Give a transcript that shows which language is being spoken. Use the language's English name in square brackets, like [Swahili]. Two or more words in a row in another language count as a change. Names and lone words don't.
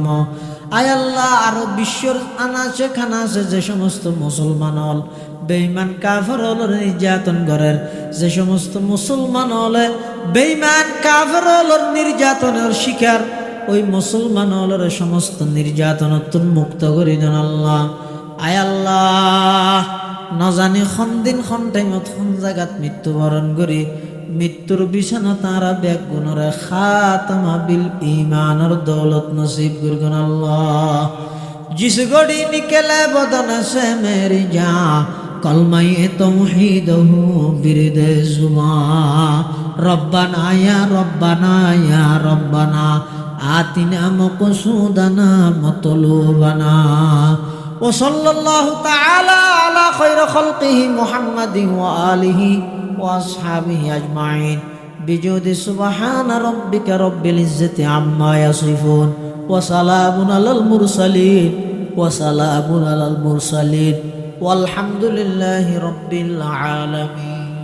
[Chittagonian] আয় আল্লাহ, আরো বিশ্বের আনাচে খানাচে যে সমস্ত মুসলমান হল বেঈমান কাফের হলর নির্যাতন করেন, যে সমস্ত মুসলমান হলে বেঈমান কাফের হলর নির্যাতনের শিকার, ওই মুসলমান হলর সমস্ত নির্যাতন মুক্ত করে দেন আল্লাহ। আয় আল্লাহ, নজানি খন দিন খন টাইমত খন জায়গাত মৃত্যুবরণ করি মৃত্যুর বিছানা তারা ব্যাগ গুণরে খাতামা বিল ইমানের দৌলত নসিব করবেন আল্লাহ। [Urdu] جس گھڑی نکلے بدن سے میری جان کلمۂ توحید ہو وردِ زبان [Arabic] ربنا يا ربنا آتنا مقصودنا مطلوبنا وصلى الله تعالى على خير خلقه محمد وآله وأصحابه أجمعين بجودك سبحان ربك رب العزة عما يصفون وسلام على المرسلين والحمد لله رب العالمين.